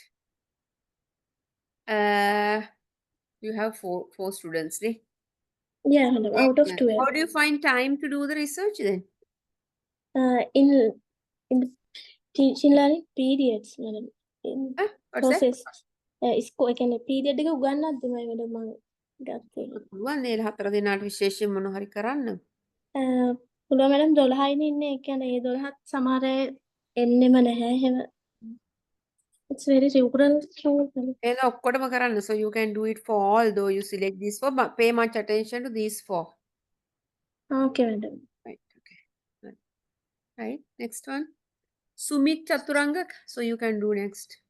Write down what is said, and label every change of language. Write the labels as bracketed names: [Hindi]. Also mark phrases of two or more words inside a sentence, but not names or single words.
[English] You have four students, right? Yeah, madam. Out of Yeah. 12. How do you find time to do the research then? In the teaching learning periods, madam. In What's that? process. Period [Sinhala] එක උගන්නද්දි මම මම ගත්තේ. පුළුවන් නේද 4 දිනකට විශේෂයෙන් මොන හරි කරන්න? පුළුවන් madam 12යිනේ ඉන්නේ. ඒ කියන්නේ ඒ 12ත් සමහර අය එන්නෙම නැහැ. එහෙම [English] it's very rural. [Sinhala] ඒක ඔක්කොටම කරන්න. [English] So you can do it for all though you select these four, but pay much attention to these four. Okay, madam. Right. Okay. Right. Next one. Sumit Chaturangak. So you can do next.